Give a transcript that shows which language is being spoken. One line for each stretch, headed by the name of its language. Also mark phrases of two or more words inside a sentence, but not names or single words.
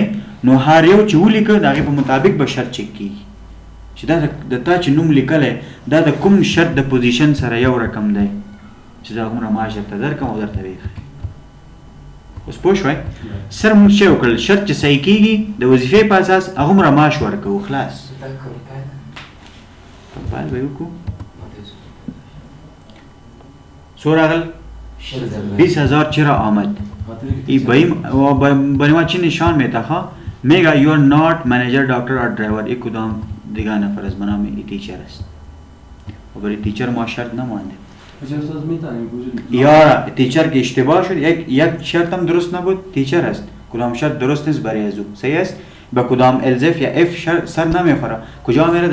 Pashto: نو هر یو چې ولیکه د هغې په مطابق به شرط چک کېږي چې دا د تا چې نوم لیکلی دا د کوم شرط د پوزیشن سره یو رقم دی چې زه هغومره معاش درته درکړم او درته ویښ. اوس پوه شوی؟ سر موږ څه وکړل شرط چې صحیح کېږي د وظیفې په اساس هغومره معاش ورکوو خلاص. کمپایل به یې وکړو. څو راغل؟
Persian: 20,000 چرا آمد؟ بنیما چی نشان میتا خواه؟
English: میگه you are not manager, doctor or driver.
Persian: یک کدام دیگه نفر از بنام ای تیچر است و برای تیچر ما شرط نمانده. یا تیچر که اشتباه شد یک شرط هم درست نبود تیچر است کدام شرط درست نیست برای ازو. صحیح است. با کدام الزف یا اف سر نمیخوره کجا میره؟